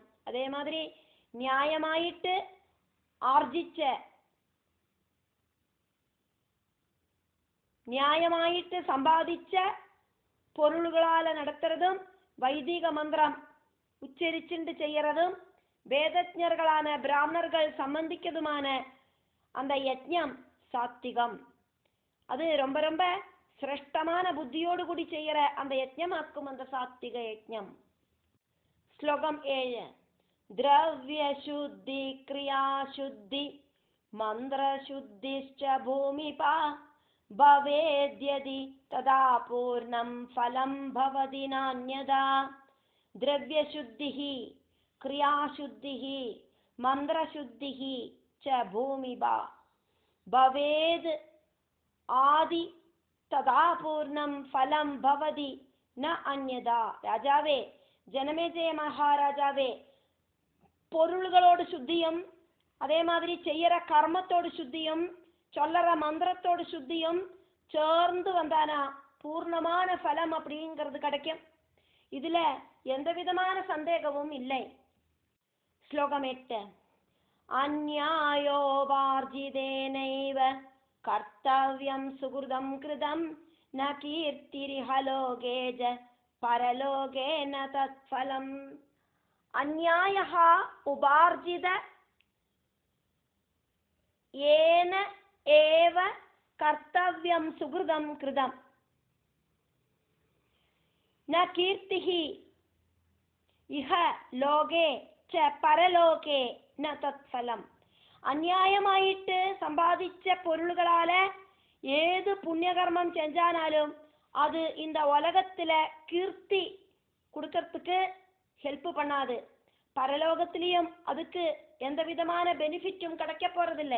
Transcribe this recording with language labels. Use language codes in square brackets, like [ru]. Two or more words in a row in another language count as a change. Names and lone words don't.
[ta] அதே மாதிரி நியாயமாயிட்டு ஆர்ஜிச்ச நியாயமாயிட்டு சம்பாதிச்ச பொருள்களால நடத்துறதும் வைதிக மந்திரம் உச்சரிச்சுண்டு செய்யறதும் வேதஜர்களான பிராமணர்கள் சம்பந்திக்கதுமான அந்த யஜ்ஞம் சாத்விகம். அது ரொம்ப ரொம்ப சிரேஷ்டமான புத்தியோடு கூடி செய்யற அந்த யஜ்ஞமாக்கும் அந்த சாத்விக யஜ்ஞம். ஸ்லோகம் 7. [sa] द्रव्य शुद्धि क्रिया शुद्धि मंत्र शुद्धिश्च भूमिपा भवेद्यदि तदा पूर्णं फलं भवति नान्यदा. द्रव्य शुद्धिः क्रिया शुद्धिः मंत्र शुद्धिः च भूमिपा भवेद् आदि तदा पूर्णं फलं भवति न अन्यदा. [ta] ராஜாவே ஜனமேஜய மகாராஜாவே பொருள்களோடு சுத்தியும் அதே மாதிரி செய்யற கர்மத்தோடு சுத்தியும் சொல்லற மந்திரத்தோடு சுத்தியும் சேர்ந்து வந்தானா பூர்ணமான பலம் அப்படிங்கிறது கிடைக்கும். இதுல எந்த விதமான சந்தேகமும் இல்லை. ஸ்லோகம் 8. [sa] अन्यायो वार्जितेनैव कर्तव्यं सुकृतं कृतं न कीर्तिरिह लोकेच परलोके न तत्फलम्. अन्यायः उपार्जित येन एव कर्तव्यं सुकृतं कृतं न कीर्तिः इह लोके च परलोके न तत्फलम्. [ta] அநியாயமாயிட்டு சம்பாதிச்ச பொருள்களால ஏது புண்ணியகர்மம் செஞ்சானாலும் அது இந்த உலகத்துல கீர்த்தி கொடுக்கறதுக்கு ஹெல்ப் பண்ணாது. பரலோகத்திலையும் அதுக்கு எந்த விதமான பெனிஃபிட்டும் கிடைக்க போறதில்லை.